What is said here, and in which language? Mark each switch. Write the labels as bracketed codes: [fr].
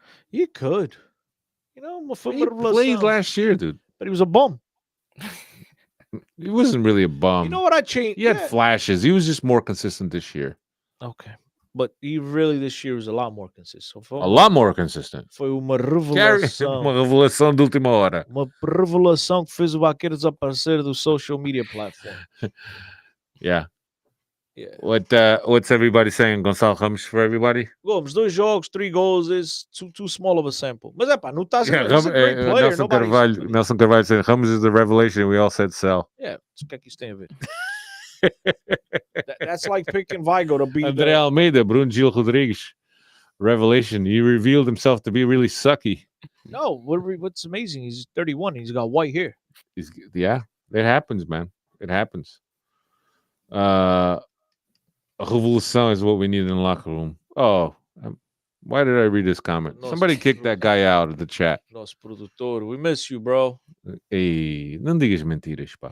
[en] he could. He played last year, dude. But he was a bum. He wasn't really a bum. You know what I changed? He had flashes. He was just more consistent this year. Okay. But he really this year was a lot more consistent. A lot more consistent. [pt] Foi uma revelação. Uma revelação de última hora. Uma revelação que fez o Vaqueiro desaparecer do social media platform. [en] Yeah. Yeah. What's everybody saying? Gonçalo Ramos for everybody? Gomes, 2 jogos, 3 goals is too small of a sample. [pt] Mas é pá, não tá. [en] Yeah, He's a great player. Nelson Carvalho said Ramos is the revelation. We all said sell. [pt] Yeah, o que é que isso tem a ver? [en] That's like picking Vigo to be André Almeida, Bruno Gil Rodrigues, revelation. He revealed himself to be really sucky. No, what's amazing? He's 31. He's got white hair. Yeah, it happens, man. It happens. Revolution is what we need in the locker room. Oh, why did I read this comment? Somebody kicked that guy out of the chat. Nosso produtor, we miss you, bro. [pt] Ei, não digas mentiras, pá.